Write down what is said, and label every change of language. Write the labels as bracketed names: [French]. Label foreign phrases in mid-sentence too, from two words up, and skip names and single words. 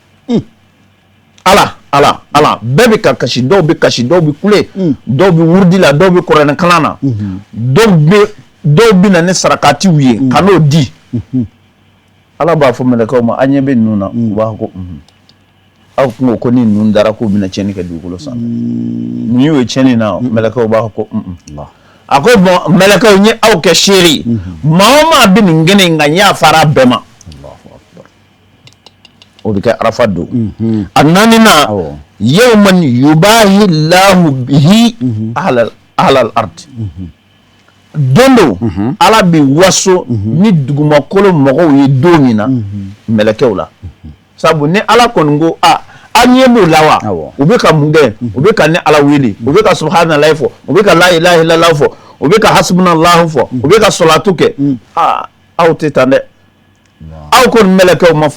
[Bambara] bɛɛ bi ka kasi dɔw bi kasi dɔw bi kule dɔw bi wurudi la dɔw bi kuranɛ kalan na dɔw bi na ni sarakatiw ye ka n'o di ala b'a fɔ mɛlɛkɛw ma a ɲɛ bɛ ninnu na u b'a fɔ ko aw kungo ko ni ninnu dara k'u bɛna tiɲɛni kɛ dugukolo sanfɛ ni y'o ye tiɲɛni na mɛlɛkɛw b'a fɔ ko a ko bon mɛlɛkɛw n ye aw kɛ seere maa o maa bɛ nin kɛnɛ in kan n y'a fara bɛɛ ma o bɛ kɛ arafa don a naaninan [Arabic] يوما يباهي الله به أهل الأرض [Bambara] don do ala bɛ waso ni dugumakolo mɔgɔw ye don min na mɛlɛkɛw la sabu ni ala kɔni ko an ɲɛ b'o la wa u bɛ ka mun kɛ u bɛ ka ni ala wele u bɛ ka subhanallahi fɔ u bɛ ka [Arabic] لا إله إلا الله [Bambara] fɔ u bɛ ka hasbunallahu fɔ u bɛ ka salatu kɛ aw tɛ tan dɛ aw kɔni mɛlɛkɛw ma